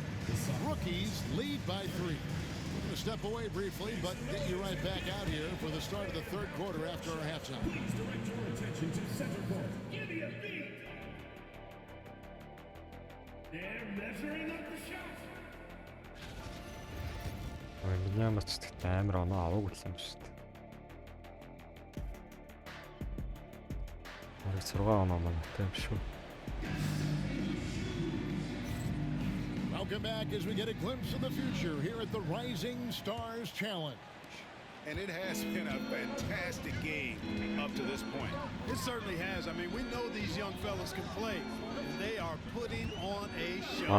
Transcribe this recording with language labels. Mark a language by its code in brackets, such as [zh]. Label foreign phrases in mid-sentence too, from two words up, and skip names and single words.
[en] Rookies lead by 3. We're going to step away briefly, but get you right back out here for the start of the third quarter after our halftime. They're measuring up the shot. [mn] Вembanyama ч гэхдээ амар оноо аваагүй юм шүү дээ. 6 оноо манайтай юм шүү. [en] Welcome back as we get a glimpse of the future here at the Rising Stars Challenge. And it has been a fantastic game up to this point. It certainly has. I mean, we know these young fellas can play, and they are putting on a show.